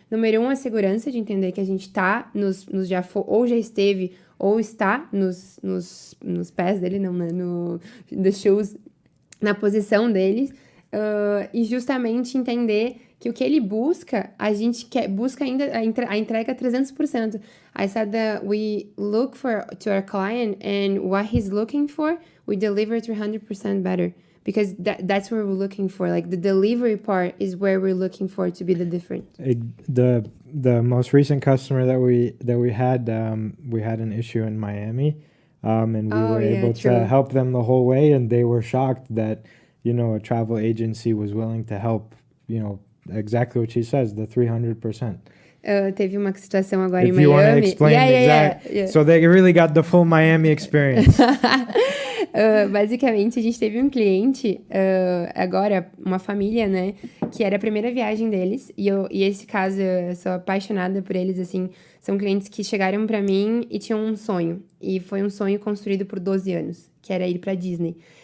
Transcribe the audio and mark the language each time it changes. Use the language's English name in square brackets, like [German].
[Portuguese] Número 1, a segurança de entender que a gente tá ou já esteve, ou está nos pés dele, não, né? [English] The shoes, [Portuguese] na posição deles. e justamente entender que o que ele busca, a gente busca ainda a entrega 300%. [English] I said that we look to our client and what he's looking for, we deliver 300% better. Because that's where we're looking for. Like the delivery part is where we're looking for to be the difference. The most recent customer that we had an issue in Miami, and we were able to help them the whole way, and they were shocked that a travel agency was willing to help. Exactly what she says, the 300%. [Portuguese] Teve uma situação agora em [English] Miami. If you want to explain yeah. So they really got the full Miami experience. [Portuguese] Basicamente, a gente teve um cliente, agora, uma família, né, que era a primeira viagem deles, e esse caso, eu sou apaixonada por eles, assim, são clientes que chegaram pra mim e tinham um sonho, e foi um sonho construído por 12 anos, que era ir pra Disney.